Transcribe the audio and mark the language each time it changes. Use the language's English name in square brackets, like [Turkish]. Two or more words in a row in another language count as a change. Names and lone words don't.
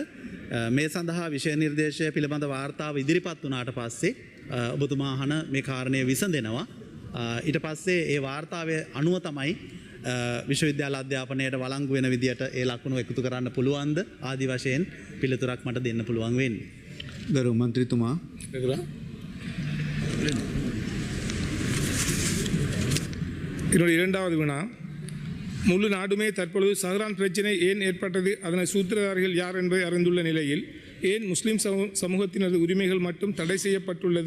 [Sinhala] මේ සඳහා විෂය නිර්දේශය පිළිබඳ වාර්තාව ඉදිරිපත් වුණාට පස්සේ ඔබතුමා අහන මේ කාරණය විසඳෙනවා. ඊට පස්සේ ඒ වාර්තාවේ අනුව තමයි විශ්වවිද්‍යාල අධ්‍යාපනයට වළංගු වෙන විදියට ඒ ලකුණු එකතු කරන්න පුළුවන්ද ආදි වශයෙන් පිළිතුරක් මට දෙන්න පුළුවන් වෙන්නේ. ගරු මන්ත්‍රීතුමා [Tamil] என்னுடைய இரண்டாவது வினா, முழு நாடுமே தற்பொழுது சஹ்ரான் பிரச்சினை ஏன் ஏற்பட்டது, அதனை சூத்திரதாரிகள் யார் என்பதை அறிந்துள்ள நிலையில் ஏன் முஸ்லிம் சமூகத்தினது உரிமைகள் மட்டும் தடை செய்யப்பட்டுள்ளது?